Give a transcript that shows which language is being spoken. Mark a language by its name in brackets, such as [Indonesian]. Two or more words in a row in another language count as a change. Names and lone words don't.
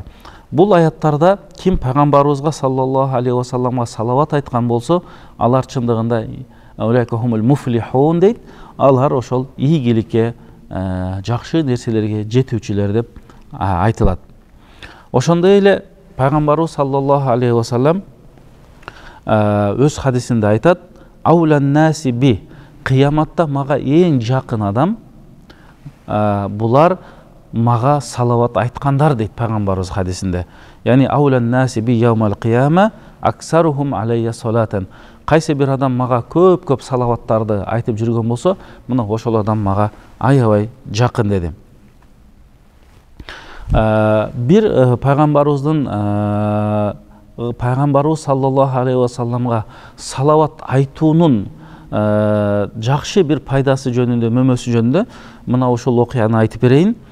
[Kyrgyz] Бул аяттарда ким пайгамбарыбызга [Arabic] صلى الله عليه وسلم [Kyrgyz] салават айткан болсо, алар чындыгында [Arabic] أولئك هم المفلحون [Kyrgyz] дейт. Алар ошол ийгиликке, жакшы нерселерге жетүүчүлөр деп айтылат. Ошондой эле пайгамбарыбыз [Arabic] صلى الله عليه وسلم [Kyrgyz] өз хадисинде айтат: [Arabic] "أولى الناس بي", [Kyrgyz] кыяматта мага эң жакын адам булар мага салават айткандар дейт пайгамбарыбыз хадисинде. [Arabic] يعني أولى الناس بي يوم القيامة أكثرهم علي صلاة. [Kyrgyz] Кайсы бир адам мага көп салаваттарды айтып жүргөн болсо, мына ошол адам мага аябай жакын деди. Бир пайгамбарыбыз [Arabic] صلى الله عليه وسلم [Kyrgyz] салават айтуунун жакшы бир пайдасы жөнүндө, мөмөсү жөнүндө мына ошол окуяны айтып берейин.